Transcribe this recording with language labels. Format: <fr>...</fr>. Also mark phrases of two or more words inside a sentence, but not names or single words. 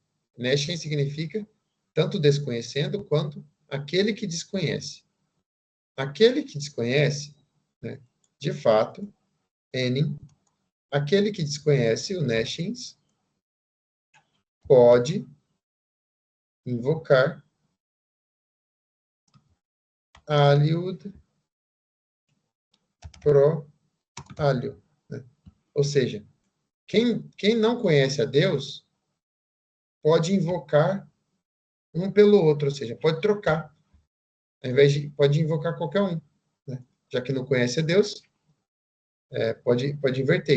<pt>Nesciens significa tanto desconhecendo quanto aquele que desconhece. Aquele que desconhece, né, de fato, enim, aquele que desconhece, o nesciens, pode invocar</pt> <la>aliud pro alio.</la> <pt>Né? Ou seja, quem não conhece a Deus pode invocar um pelo outro, ou seja, pode trocar. Ao invés de, pode invocar qualquer um. Né? Já que não conhece a Deus, pode inverter.</pt>